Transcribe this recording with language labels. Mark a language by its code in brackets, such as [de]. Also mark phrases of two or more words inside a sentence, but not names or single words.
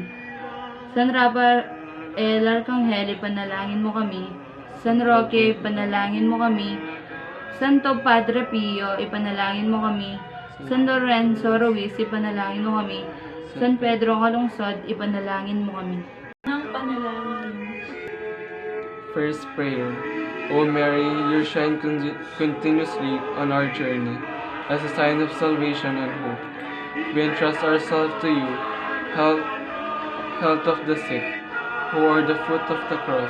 [tl] San Rafael Arcangel ipanalangin mo kami. San Roque ipanalangin mo kami. Santo Padre Pio ipanalangin mo kami. San Lorenzo Ruiz ipanalangin mo kami. San Pedro Calungsod ipanalangin mo kami. Ang panalangin. [en] First prayer. O Mary, you shine continuously on our journey as a sign of salvation and hope. We entrust ourselves to you, health of the sick, who are the fruit of the cross.